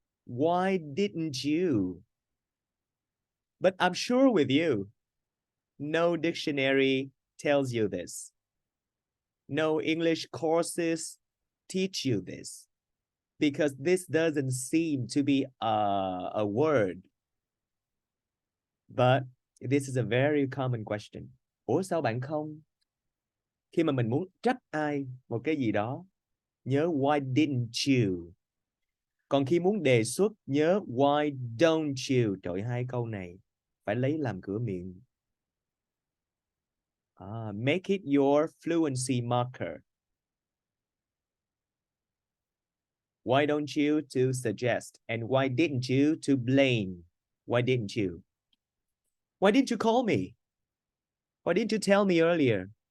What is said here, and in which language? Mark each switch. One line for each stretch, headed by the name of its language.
English: Why didn't you? But I'm sure with you, no dictionary tells you this. No English courses teach you this. Because this doesn't seem to be a word. But this is a very common question.
Vietnamese: Ủa sao bạn không? Khi mà mình muốn trách ai một cái gì đó, nhớ
English: why didn't you?
Vietnamese: Còn khi muốn đề xuất, nhớ
English: why don't you?
Vietnamese: Trời, hai câu này phải lấy làm cửa miệng.
English: Make it your fluency marker. Why don't you to suggest? And why didn't you to blame? Why didn't you? Why didn't you call me? Why didn't you tell me earlier?